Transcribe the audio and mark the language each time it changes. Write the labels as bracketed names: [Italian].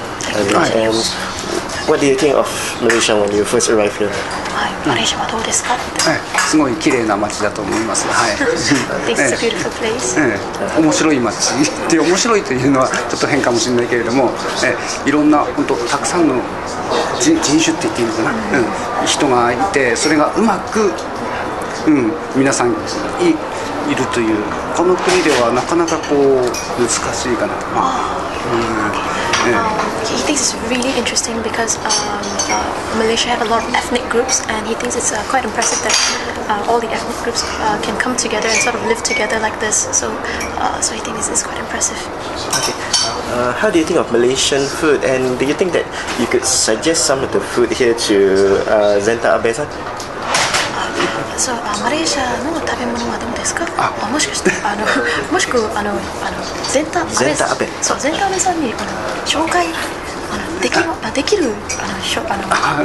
[English] And what do you think of Malaysia when you first arrived here? [Japanese] マレーシアはどうですか？すごい綺麗な街だと思います。はい。 [English] This is a beautiful place. [Japanese] 面白い街って面白いというのはちょっと変かもしれないけれども、いろんな本当たくさんの人種って言っていいのかな、人がいて、それがうまく、皆さんいるというこの国ではなかなかこう難しいかな。 [English] He thinks it's really interesting because Malaysia have a lot of ethnic groups, and he thinks it's quite impressive that all the ethnic groups can come together and sort of live together like this. So he thinks this is quite impressive. Okay. How do you think of Malaysian food, and do you think that you could suggest some of the food here to Zenta Abesan? [Japanese] So マレーシアの食べ物はどうですか？もしかしてもしくゼンタアベさんに紹介できる職場あるのか？